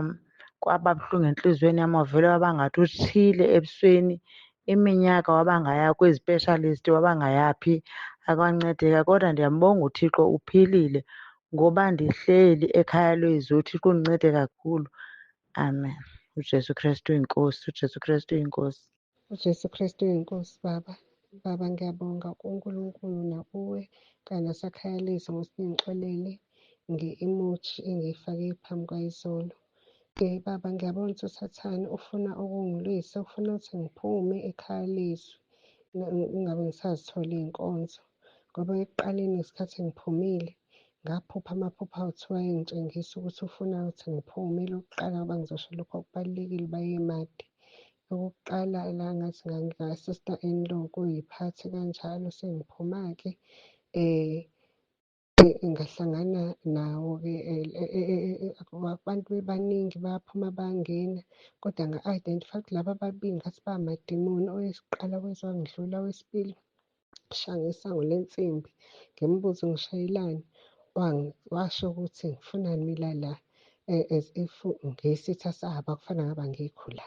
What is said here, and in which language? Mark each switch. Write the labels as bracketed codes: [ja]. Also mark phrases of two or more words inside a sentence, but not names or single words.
[xh] Kwaba buhlungu entliziyweni yam, wavele waba ngathi utshile ebusweni. Iminyaka wabangaya kwezi-specialist, wabangayaphi, akwancedeka. Kodwa ndiyambonga uThixo uphilile ngoba ndihleli ekhaya lezwi. uThixo undincede kakhulu. Amen. uJesu Kristu uyinkosi, uJesu Kristu uyinkosi. uJesu Kristu uyinkosi. [zu] Baba, ngiyabonga kuNkulunkulu nakuwe kanye nasekhaya lezwi ngokuthi ningixolele nge-emoji engiyifake phambi kwayizolo. Baba, ngiyabona ukuthi usathane ufuna ukungilwisa, ufuna ukuthi ngiphume ekhaya lezwi, ngingabe ngisazithola iy'nkonzo. Ngoba ekuqaleni ngesikhathi ngiphumile ngaphupha amaphupho awu-2 ayengitshengisa ukuthi ufuna ukuthi ngiphume. Elokuqala ngoba ngizosho lokho okubalulekile bayemade. Okokuqala la ngathi ngika-sister-in-law kuyiphathe kanjalo, sengiphuma-ke ngahlangana nawo-ke abantu bebaningi baphuma bangena, kodwa nga-identify ukuthi laba ababili ngathi bamadimoni. Owesiqala wezwa wangidlula, owesibili shaya ngesango lensimbi ngimbuza ngishayelani, washo ukuthi ngifunani mina la, [en] as if [zu] ngesitha sabo akufana ngaba ngikho la.